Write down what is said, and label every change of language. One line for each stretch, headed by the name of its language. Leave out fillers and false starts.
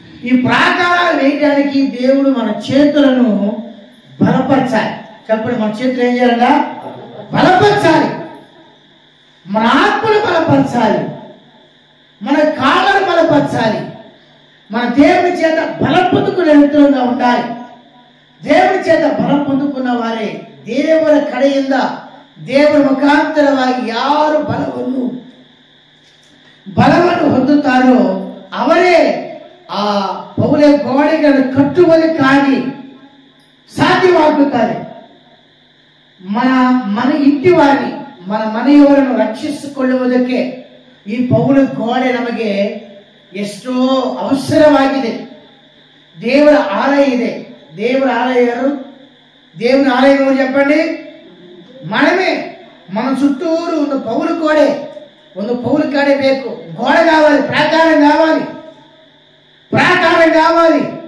Telugu: ఈ ప్రాకారాలు వేయడానికి దేవుడు మన చేతులను బలపరచాలి. చెప్పండి, మన చేతులు ఏం చేయాలంట? బలపరచాలి. మన ఆత్మను బలపరచాలి, మన కాళ్ళను బలపరచాలి. మన దేవుని చేత బలం పొందుకునే వ్యక్తులుగా ఉండాలి. దేవుని చేత
Kannada: ಬಲ ಹೊಂದಿಕೊಂಡ ವಾರೇ ದೇವರ ಕಡೆಯಿಂದ ದೇವರ ಮುಖಾಂತರವಾಗಿ ಯಾರು ಬಲವನ್ನು ಹೊಂದುತ್ತಾರೋ ಅವರೇ ಆ ಪೌಳ ಗೋಡೆಗಳನ್ನು ಕಟ್ಟುವುದಕ್ಕಾಗಿ ಸಾಧ್ಯವಾಗುತ್ತಾರೆ.
Telugu: మన ఇంటి వారిని మన
Kannada: ಮನೆಯವರನ್ನು ರಕ್ಷಿಸಿಕೊಳ್ಳುವುದಕ್ಕೆ ಈ ಪೌಳ ಗೋಡೆ ನಮಗೆ ಎಷ್ಟೋ ಅವಸರವಾಗಿದೆ. ದೇವರ ಆಲಯ ಇದೆ.
Telugu: దేవుని ఆలయాలు దేవుని ఆలయం చెప్పండి, మనమే. మన చుట్టూరు
Kannada: ಒಂದು
Telugu: పౌలు కోడే, ಒಂದು పౌలు కాడే ಬೇಕು. గోడ కావాలి, ప్రాకారం కావాలి, ప్రాకారం కావాలి.